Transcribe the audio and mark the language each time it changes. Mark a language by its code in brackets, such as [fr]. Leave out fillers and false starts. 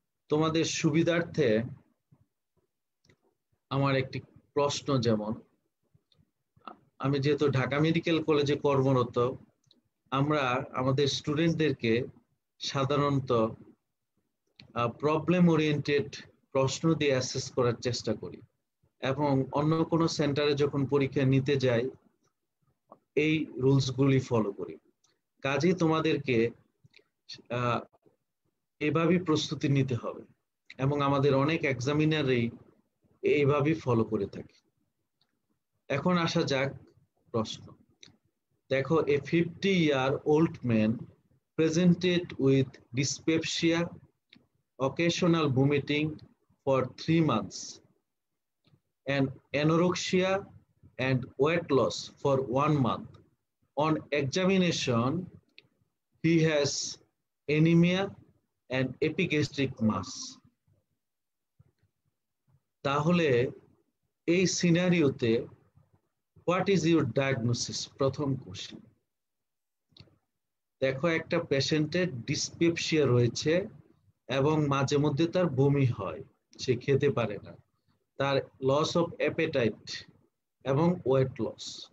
[bn] তোমাদের সুবিধার্থে আমার একটি প্রশ্ন, যেমন আমি যেহেতু ঢাকা মেডিকেল কলেজে কর্মরত, আমরা আমাদের স্টুডেন্টদেরকে সাধারণত প্রবলেম ওরিয়েন্টেড প্রশ্ন দিয়ে অ্যাসেস করার চেষ্টা করি, এবং অন্য কোনো সেন্টারে যখন পরীক্ষা নিতে যাই এই রুলসগুলি ফলো করি। কাজেই তোমাদেরকে এভাবেই প্রস্তুতি নিতে হবে, এবং আমাদের অনেক এক্সামিনারই এইভাবেই ফলো করে থাকে। এখন আসা যাক প্রশ্ন। [en] দেখো, a 50-year-old man presented with dyspepsia, occasional vomiting for 3 months, and anorexia and weight loss for 1 month. On examination, he has anemia and epigastric mass. [bn] তাহলে এই সিনারিওতে হোয়াট ইজ ইউর ডায়াগনোসিস? প্রথম কোশ্চেন। দেখো, একটা পেশেন্টের ডিসপেপসিয়া রয়েছে এবং মাঝে মধ্যে তার বমি হয়, সে খেতে পারে না, তার লস অফ অ্যাপেটাইট এবং ওয়েট লস।